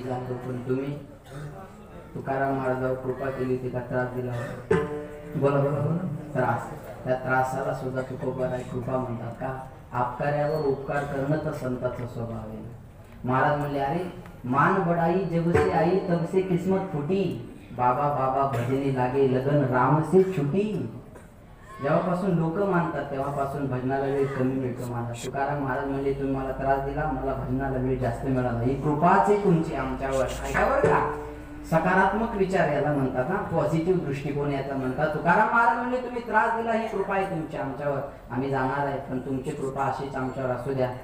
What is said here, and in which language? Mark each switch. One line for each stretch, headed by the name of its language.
Marathi: तुकाराम महाराजावर कृपा केली होती का त्रास दिला होता? बोला बोला बोला. त्रास. त्या त्रासाला सुद्धा तुकोबाराय कृपा म्हणतात का? आपकार्यावर उपकार करणं तर संताचा स्वभाव आहे. महाराज म्हणले
Hindi: अरे मान बडाई जब से आई तब से किस्मत फुटी, बाबा बाबा भजनी लागे लगन राम से छुटी.
Marathi: जेव्हापासून लोक मानतात तेव्हापासून भजनाला वेळ कमी मिळतो. मला तुकाराम महाराज म्हणले तुम्ही मला त्रास दिला, मला भजनाला वेळ जास्त मिळाला. ही कृपाच आहे तुमची आमच्यावर. ऐका बरं का, सकारात्मक विचार याला म्हणतात ना, पॉझिटिव्ह दृष्टिकोन याचा म्हणतात. तुकाराम महाराज म्हणले तुम्ही त्रास दिला ही कृपा आहे तुमची आमच्यावर, आम्ही जाणार आहे पण तुमची कृपा अशीच आमच्यावर असू द्या.